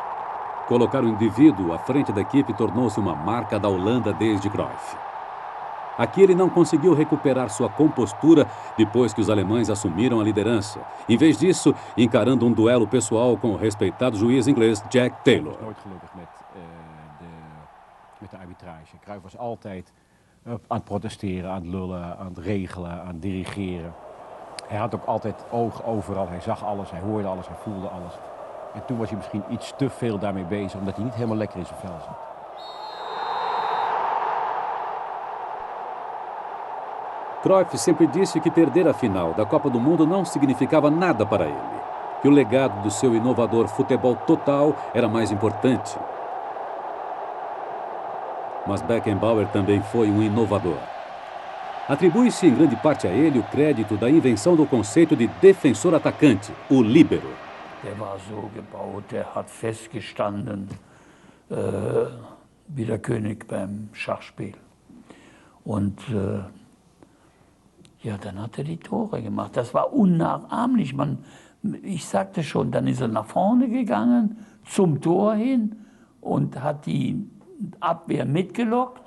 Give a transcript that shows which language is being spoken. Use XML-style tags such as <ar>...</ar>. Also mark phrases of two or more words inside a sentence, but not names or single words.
<pt>Colocar o indivíduo à frente da equipe tornou-se uma marca da Holanda desde Cruyff. Aqui ele não conseguiu recuperar sua compostura depois que os alemães assumiram a liderança. Em vez disso, encarando um duelo pessoal com o respeitado juiz inglês Jack Taylor.</pt> <nl>Nooit gelukkig met de arbitrage. Cruyff was altijd aan het protesteren, aan het lullen, aan het regelen, aan het dirigeren. Hij had ook altijd oog overal. Hij zag alles, hij hoorde alles, hij voelde alles. En toen was hij misschien iets te veel daarmee bezig, omdat hij niet helemaal lekker in zijn vel zat.</nl> <pt>Cruyff sempre disse que perder a final da Copa do Mundo não significava nada para ele, que o legado do seu inovador futebol total era mais importante. Mas Beckenbauer também foi um inovador. Atribui-se em grande parte a ele o crédito da invenção do conceito de defensor-atacante, o líbero.</pt> <de>Der war so gebaut, der hat festgestanden wie der König beim Schachspiel. Und ja, dann hat er die Tore gemacht. Das war unnachahmlich. Ich sagte schon, dann ist er nach vorne gegangen, zum Tor hin und hat die Abwehr mitgelockt.</de>